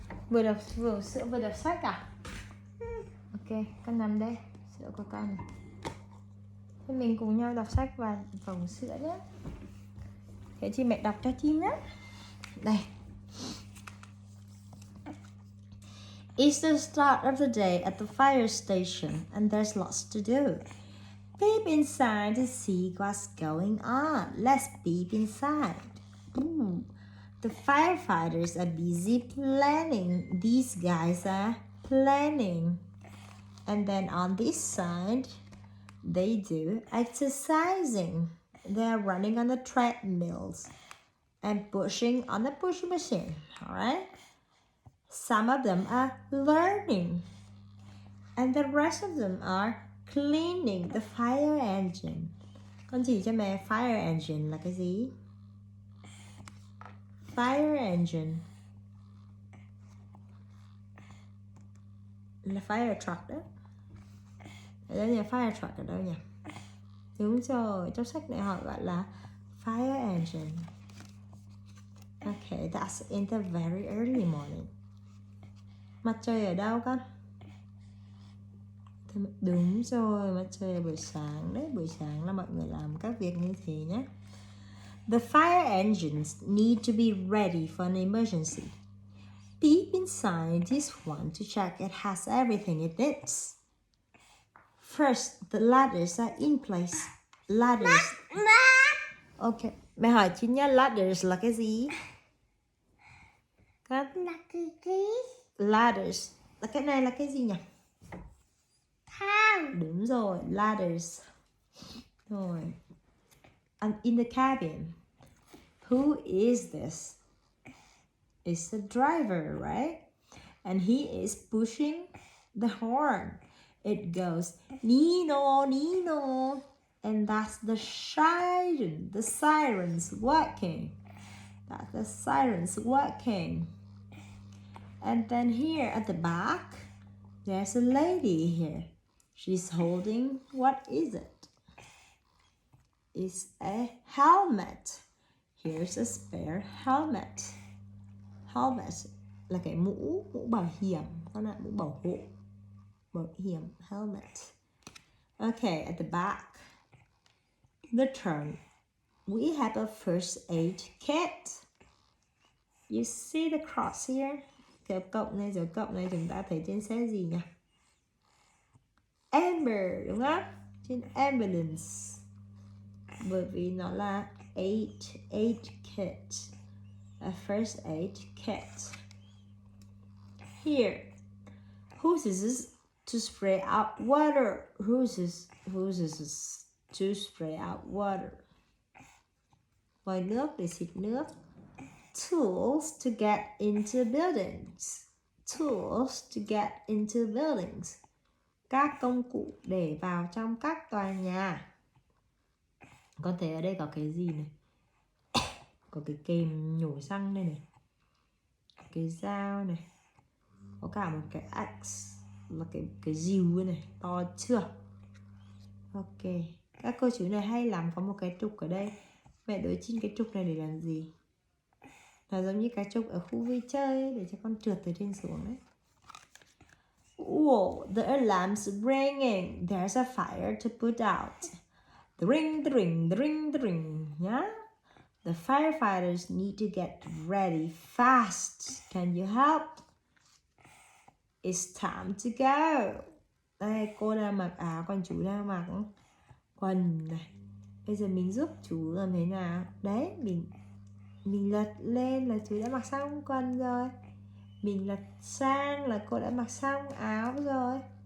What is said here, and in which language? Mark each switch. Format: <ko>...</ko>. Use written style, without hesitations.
<vi>Vừa đọc sữa vừa đọc sách à? Ok, con nằm đây. Sữa của con này. Thế mình cùng nhau đọc sách và uống sữa nhé. Thế chị mẹ đọc cho chim nhé. Đây.</vi> <en>It's the start of the day at the fire station and there's lots to do. Peep inside to see what's going on. Let's peep inside. Ooh. The firefighters are busy planning. These guys are planning. And then on this side, they do exercising. They're running on the treadmills and pushing on the push machine. All right? Some of them are learning. And the rest of them are cleaning the fire engine.</en> <vi>Con chỉ cho mẹ fire engine là cái gì? Fire engine là fire truck đó. Ở đây là fire truck ở đâu nhỉ? Đúng rồi, trong sách này họ gọi là fire engine.</vi> <en>Okay, that's in the very early morning.</en> <vi>Mặt trời ở đâu con? Đúng rồi, mặt trời là buổi sáng đấy. Buổi sáng là mọi người làm các việc như thế nhé.</vi> <en>The fire engines need to be ready for an emergency. Peep inside this one to check it has everything it needs. First, the ladders are in place. Ladders.</en> <vi>Ok, mẹ hỏi chị nhá, ladders là cái gì? Là cái gì? Ladders. Là cái này là cái gì nhỉ? Thang. Đúng rồi,</vi> <en>ladders.</en> <vi>Rồi.</vi> <en>And in the cabin. Who is this? It's the driver, right? And he is pushing the horn. It goes Nino, Nino. And that's the siren. The siren's working. That's the siren's working. And then here at the back, there's a lady here. She's holding, what is it? It's a helmet. Here's a spare helmet.</en> <vi>Helmet là cái mũ bảo hiểm, con ạ, mũ bảo hộ. Bảo hiểm, helmet.</vi> <en>Okay, at the back, the trunk. We have a first aid kit. You see the cross here?</en> <vi>Cái cộng này, dấu cộng này chúng ta thấy trên xe gì nhỉ? Amber, đúng không? Trên ambulance. bởi vì nó là aid kit.</vi> <en>A first aid kit. Here, whose is this to spray out water? Whose is this to spray out water?</en> <vi>Vòi nước để xịt nước.</vi> <en>Tools to get into buildings. Tools to get into buildings.</en> <vi>Các công cụ để vào trong các tòa nhà. Con thấy ở đây có cái gì này? Có cái kềm nhổ xăng đây này. Cái dao này. Có cả một cái axe là cái rìu này, to chưa? Ok. Các cô chú này hay lắm, có một cái trục ở đây. Mẹ đối trên cái trục này để làm gì? Nó giống như cái trục ở khu vui chơi ấy, để cho con trượt từ trên xuống đấy.</vi> <en>Whoa, the alarm's ringing. There's a fire to put out. The ring, the ring, the ring, the ring. Yeah? The firefighters need to get ready fast. Can you help? It's time to go.</en> <vi>Đây, cô đang mặc áo, còn chú đang mặc quần này. Bây giờ mình giúp chú làm thế nào? Đấy, mình lật lên là chú đã mặc xong quần rồi. Mình lật sang là cô đã mặc xong áo rồi.</vi>